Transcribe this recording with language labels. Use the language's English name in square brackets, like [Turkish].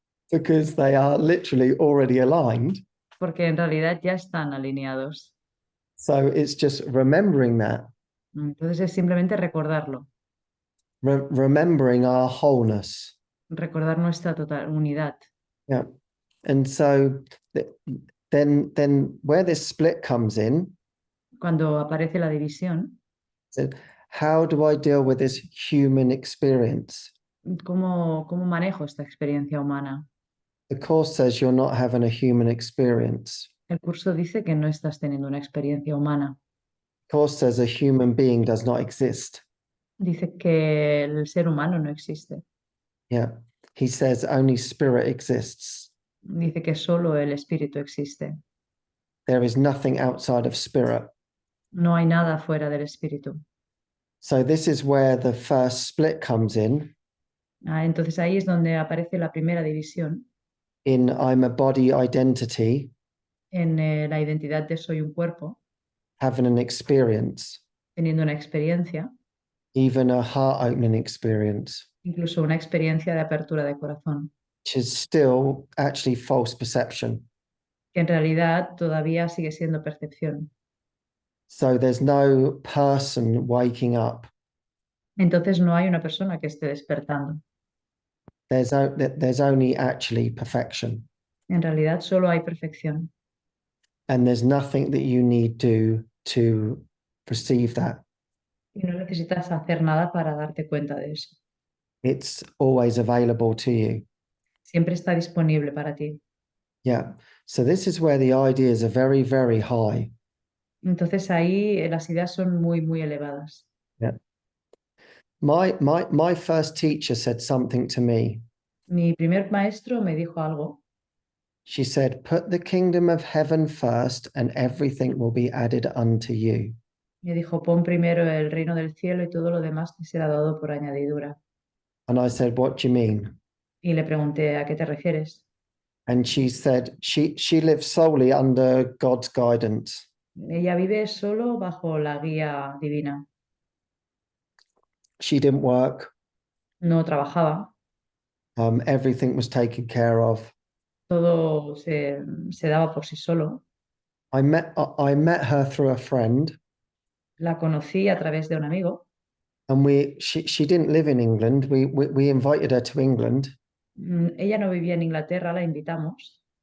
[English] because they are literally already aligned. [Spanish] porque en realidad ya están alineados. [English] So it's just remembering that, [Spanish] Entonces es simplemente recordarlo, [English] remembering our wholeness. [Spanish] recordar nuestra total unidad. [English] Yeah. And so then where this split comes in, [Spanish] Cuando aparece la división, [English] so how do I deal with this human experience? [Spanish] ¿cómo manejo esta experiencia humana? [English] The Course says you're not having a human experience. [Spanish] El curso dice que no estás teniendo una experiencia humana. [English] The Course says a human being does not exist. [Spanish] Dice que el ser humano no existe. [English] Yeah. He says only spirit exists. [Spanish] Dice que solo el espíritu existe. [English] There is nothing outside of spirit. [Spanish] No hay nada fuera del espíritu. [English] So this is where the first split comes in [Spanish] Entonces ahí es donde aparece la primera división [English] in I'm a body identity, [Spanish] en la identidad de soy un cuerpo, [English] having an experience, [Spanish] teniendo una experiencia, [English] even a heart opening experience, [Spanish] incluso una experiencia de apertura de corazón, [English] which is still actually false perception. [Spanish] que en realidad todavía sigue siendo percepción. [English] So there's no person waking up. [Spanish] Entonces no hay una persona que esté despertando. [English] There's only actually perfection. [Spanish] En realidad solo hay perfección. [English] And there's nothing that you need to perceive that. [Spanish] Y no necesitas hacer nada para darte cuenta de eso. [English] It's always available to you. [Spanish] Siempre está disponible para ti. [English] Yeah. So this is where the ideas are very, very high. [Spanish] Entonces ahí las ideas son muy, muy elevadas. [English] Yeah. My first teacher said something to me. [Spanish] Mi primer maestro me dijo algo. [English] She said, put the kingdom of heaven first and everything will be added unto you. [Spanish] Me dijo, pon primero el reino del cielo y todo lo demás te será dado por añadidura. [English] And I said, what do you mean? [Spanish] Y le pregunté, ¿a qué te refieres? [English] And she said she lives solely under God's guidance. [Spanish] Ella vive solo bajo la guía divina. [English] She didn't work. [Spanish] No trabajaba, [English] Everything was taken care of. [Spanish] Todo se daba por sí solo. [English] I met her through a friend, [Spanish] La conocí a través de un amigo. [English] and she didn't live in England. We invited her to England. [Spanish] Ella no vivía en Inglaterra, la invitamos.